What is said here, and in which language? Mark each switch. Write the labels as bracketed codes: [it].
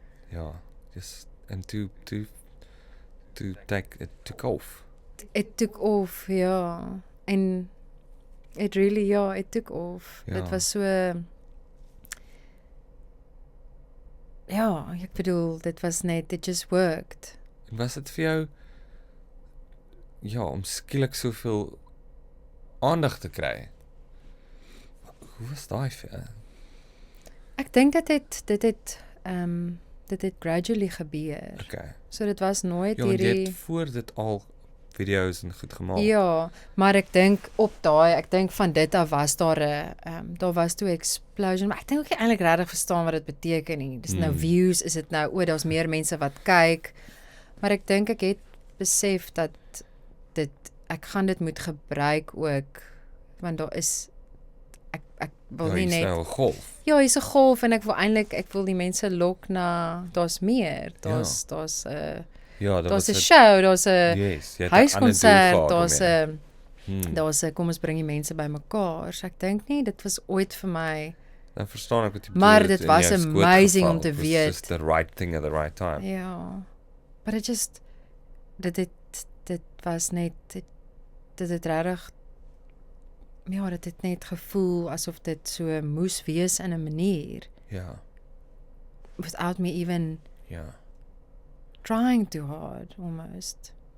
[en] Ja, just and to take it took off. It took off, ja. En it really, it took off. Ja. [af] Dit was so ja, ek bedoel, dit was net, [en] it just worked. [af] En was dit vir jou om skielik soveel aandag te kry? Hoe was daai vir jou? Ek dink dit het gradually gebeur. Okay. So dit was nooit Ja, want jy hierdie het voor dit al video's en goed gemaak. Ja, maar ek dink van dit af was daar 'n daar was toe 'n explosion, maar ek dink ook nie eintlik regtig verstaan wat dit beteken nie. Dis nou views, is dit nou daar's meer mense wat kyk. Maar ek dink ek het besef dat ek gaan dit moet gebruik ook, want daar is ek wil nie net nou 'n golf. Ja, hier's 'n golf en ek wil die mense lok na daar's meer. Daar's daar's 'n show, daar's 'n huiskonsert, daar's 'n kom ons bring die mense bymekaar. So ek dink nie dit was ooit vir my. Dan verstaan ek wat jy bedoel. Maar dit was amazing om te weet. [en] Just the right thing at the right time. Ja. But it just [af] dit was net dit het regtig dit het net gevoel asof dit so moes wees in 'n manier. Ja. [en] Without me even trying too hard almost.